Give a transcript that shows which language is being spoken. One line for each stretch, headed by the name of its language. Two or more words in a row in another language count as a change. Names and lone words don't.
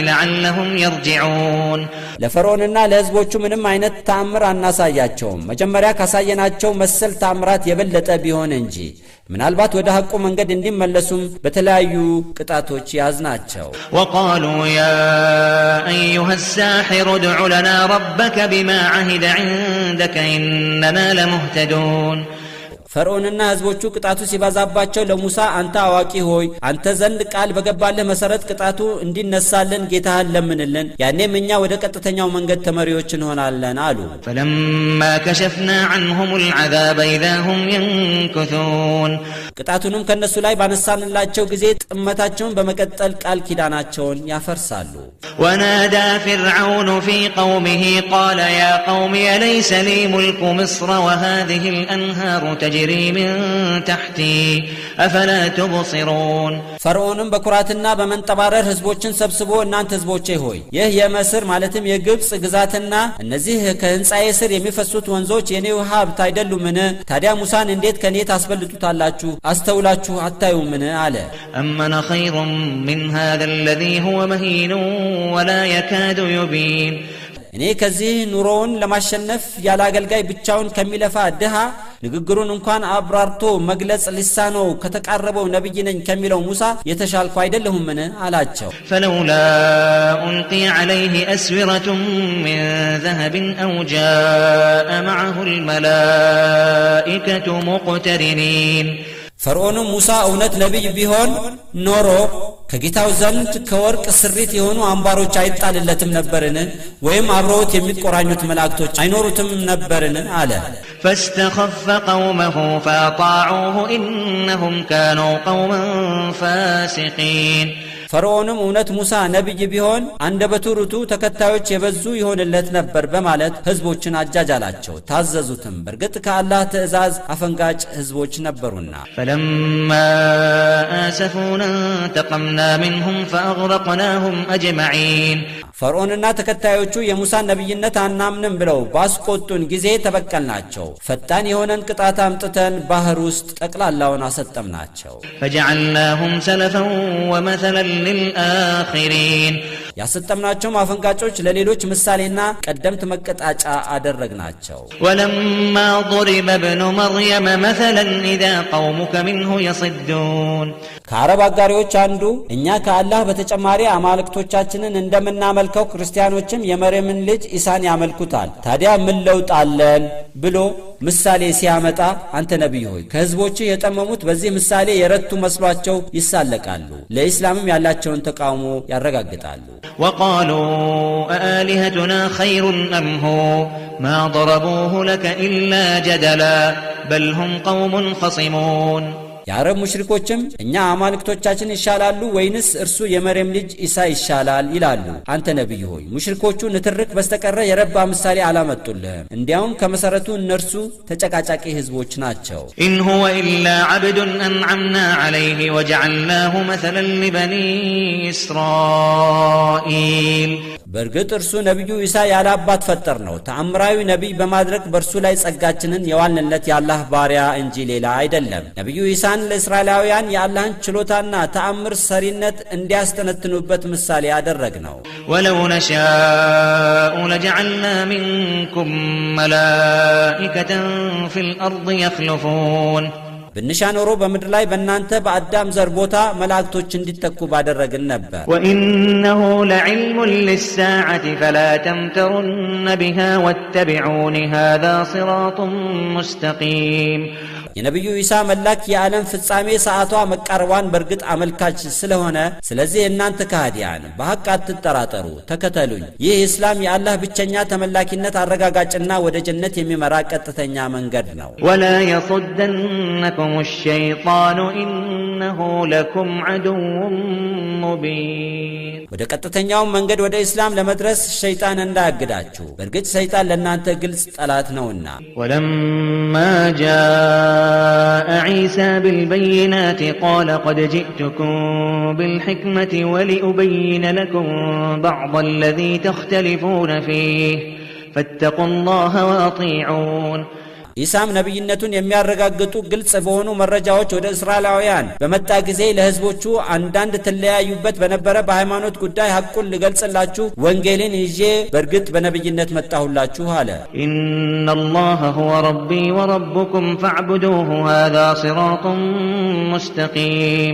Arabic: لعلهم يرجعون
Amharic: ለፈርዖንና ለሕዝቦቹ ምንም አይነት ተአምር አናሳያቸውም መጀመሪያ ካሳየናቸው መሰል ተአምራት የበለጠ ቢሆን እንጂ ምናልባት ወደ ሐቁ መንገድ እንዲመለሱም በተለያዩ ቅጣቶች ያዝናቸው
Arabic: وقالوا يا ايها الساحر ادع لنا ربك بما عهد عندك اننا لمهتدون
Amharic: ፈርዖንና ሕዝቦቹ ቅጣቱ ሲባዛባቸው ለሙሳ አንተ አዋቂ ሆይ አንተ ዘንድ ቃል በገባልህ መሰረት ቅጣቱ እንዲነሳልን ጌታህን ለምንልን ያኔም እኛ ወደ ቀጥተኛው መንገድ ተመሪዎች እንሆናለን አሉ
Arabic: فلما كشفنا عنهم العذاب اذا هم ينكثون
Amharic: ቅጣቱንም ከነሱ ላይ ባነሳንላቸው ጊዜ ጥመታቸውን በመቀጠል ቃል ኪዳናቸውን ያፈርሳሉ
Arabic: ونادى فرعون في قومه قال يا قوم أليس لي ملك مصر وهذه الأنهار تجري من تحتي أفلا تبصرون
Amharic: ፈርዖንም በኩራትና በመንጠባረር ሕዝቦችን ሰብስቦ እናንተ ሕዝቦቼ ሆይ ይህ የመስር ማለትም የግብጽ ግዛትና እነዚህ ከህንጻዬ ስር የሚፈሱት ወንዞች የኔው ሀብት አይደሉምን ታዲያ ሙሳን እንዴት ከኔ ታስበልጡታላችሁ አስተውላችሁ አታዩምን አለ
Arabic: أمن خير من هذا الذي هو مهين ولا يكاد يبين
Amharic: እኔ ከዚህ ኑሮውን ለማሸነፍ ያለ አገልጋይ ብቻውን ከሚለፋ ድሃ ንግግሩን እንኳን አብራርቶ መግለጽ ሊሳነው ከተቃረበው ነብይ ነኝ ከሚለው ሙሳ የተሻልኩ አይደለሁምን አላቸው
Arabic: فلولا ألقي عليه أسورة من ذهب أو جاء معه الملائكة مقترنين
Amharic: ፈርዖን ሙሳ እውነት ነብይ ቢሆን ኖሮ ከጌታው ዘንድ ከወርቅ ስሪት የሆኑ አምባሮች አይጣልለትም ነበርን ወይም አብረውት የሚቆራኙት መላእክቶች አይኖሩትም ነበርን አለ
Arabic: فاستخف قومه فاطاعوه إنهم كانوا قوما فاسقين
Amharic: ፈርዖንም እውነት ሙሳ ነብይ ቢሆን አንደበቱ ርቱ ተከታዮች የበዙ ይሆንለት ነበር በማለት ህዝቦችን አጃጃላቸው ታዘዙትም በርግጥ ከአላህ ትእዛዝ አፈንጋጭ ህዝቦች ነበሩና
Arabic: فلما آسفونا انتقمنا منهم فأغرقناهم أجمعين
Amharic: ፈርዖንና ተከታዮቹ የሙሳ ነብይነት አናምንም ብለው ባስቆጡን ጊዜ ተበቀልናቸው ፈጣን የሆነን ቅጣት አምጥተን ባህር ውስጥ ጠቅላላውን አሰጠምናቸው
Arabic: فجعلناهم سلفا ومثلا للآخرين
Amharic: ያሰጠምናቸው ማፈንጋጮች ለሌሎች ምሳሌና ቀደምት መቀጣጫ አደረግናቸው
Arabic: ولما ضرب ابن مريم مثلا إذا قومك منه يصدون
Amharic: ከአረብ አጋሪዎች አንዱ እኛ ከአላህ በተጨማሪ አማልክቶቻችንን እንደምናመልከው ክርስቲያኖችም የመርየምን ልጅ ኢሳን ያመልኩታል ታዲያ ምን ለውጥ አለን ብሎ ምሳሌ ሲያመጣ አንተ ነብይ ሆይ ከህዝቦች የጠመሙት በዚህ ምሳሌ የረቱ መስሏቸው ይሳለቃሉ ለኢስላምም ያላቸውን ተቃውሞ ያረጋግጣሉ
Arabic: وقالوا أآلهتنا خير أم هو ما ضربوه لك إلا جدلا بل هم قوم خصمون
Amharic: የአረብ ሙሽሪኮችም እኛ አማልክቶቻችን ይሻላሉ ወይንስ እርሱ የመርየም ልጅ ኢሳ ይሻላል ይላሉ አንተ ነብይ ሆይ ሙሽሪኮቹ ንትርክ በስተቀረ የረባ ምሳሌ አላመጡልህም እንዲያውም ከመሰረቱ እነርሱ ተጨቃጫቂ ህዝቦች ናቸው
Arabic: إن هو إلا عبد أنعمنا عليه وجعلناه مثلا لبني إسرائيل
Amharic: በርግጥ እርሱ ነብዩ ኢሳ ያላባት ፈጠር ነው ተአምራዊ ነብይ በማድረግ በርሱ ላይ ጸጋችንን የዋልንለት ያላህ ባሪያ እንጂ ሌላ አይደለም ነብዩ ኢሳን ለእስራኤላውያን ያላህን ችሎታና ተአምር ሰሪነት እንዲያስተነትኑበት ምሳሌ ያደረግነው
Arabic: ولو نشاء لجعلنا منكم ملائكة في الأرض يخلفون
Amharic: ብንሻኖሮ በመድር ላይ በእናንተ በአዳም ዘር ቦታ መላእክቶች እንዲተኩ ባደረግን ነበር
Arabic: وإنه لعلم للساعة فلا تمترن بها واتبعون هذا صراط مستقيم
Amharic: የነብዩ ኢሳ መላክ የዓለም ፍጻሜ ሰዓቷ መቃረቧን በርግጥ አመልካች ስለሆነ ስለዚህ እናንተ ከሃዲያን በሐቅ አትጠራጠሩ ተከተሉኝ ይህ እስላም የአላህ ብቸኛ ተመላኪነት አረጋጋጭና ወደ ጀነት የሚመራ ቀጥተኛ መንገድ ነው
Arabic: ولا يصدنكم الشيطان إنه لكم عدو مبين
Amharic: ወደ ቀጥተኛው መንገድ ወደ እስላም ለመድረስ ሸይጣን እንዳያግዳችሁ በርግጥ ሸይጣን ለእናንተ ግልጽ ጠላት ነውና
Arabic: ولما جاء عيسى بالبينات قال قد جئتكم بالحكمة ولأبين لكم بعض الذي تختلفون فيه فاتقوا الله وأطيعون
Amharic: ኢሳም ነብይነቱን የሚያረጋግጡ ግልጽ በሆኑ መረጃዎች ወደ እስራኤላውያን በመጣ ጊዜ ለህዝቦቹ አንዳንድ ተለያዩበት በነበረ በሃይማኖት ጉዳይ ሐቁን ልገልጽላችሁ ወንጌልን ይዤ በርግጥ በነብይነት መጣሁላችሁ አለ።
Arabic: إن الله هو ربي وربكم فاعبدوه هذا صراط مستقيم።